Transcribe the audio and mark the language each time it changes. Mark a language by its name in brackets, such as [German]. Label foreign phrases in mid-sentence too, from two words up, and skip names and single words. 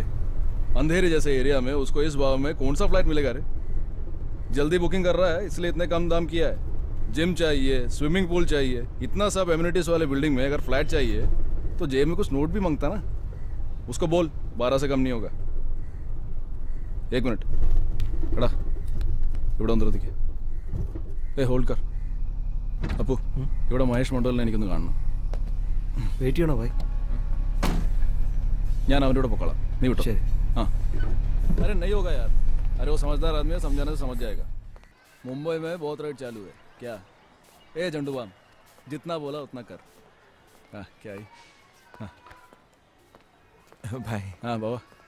[Hindi] अंधेरे जैसे एरिया में उसको इस भाव में कौन सा फ्लाइट मिलेगा रे? जल्दी बुकिंग कर रहा है इसलिए इतने कम दाम किया है। जिम चाहिए, स्विमिंग पूल चाहिए, इतना सब एमिनिटीज वाले बिल्डिंग में अगर फ्लैट चाहिए तो जेब में कुछ नोट भी मांगता ना। उसको बोल 12 से कम नहीं होगा। एक मिनट [Malayalam] എടാ ഇവിടെ വന്നിരുത്തിക്ക്. [Hindi] होल्ड कर. [Malayalam] അപ്പു ഇവിടെ മഹേഷ് മണ്ഡലിനെ എനിക്കൊന്ന് കാണണം. വെയിറ്റ് ചെയ്യണോ ഭായി? ഞാൻ അവൻ്റെ കൂടെ പൊക്കോളാം, നീ വിട്ടോ. [Hindi] हाँ अरे नहीं होगा यार, अरे वो समझदार आदमी है, समझाने से समझ जाएगा. मुंबई में बहुत रेट चालू है क्या? ए झंडू बाम, जितना बोला उतना कर। हाँ क्या ही? हाँ भाई। हाँ बाबा।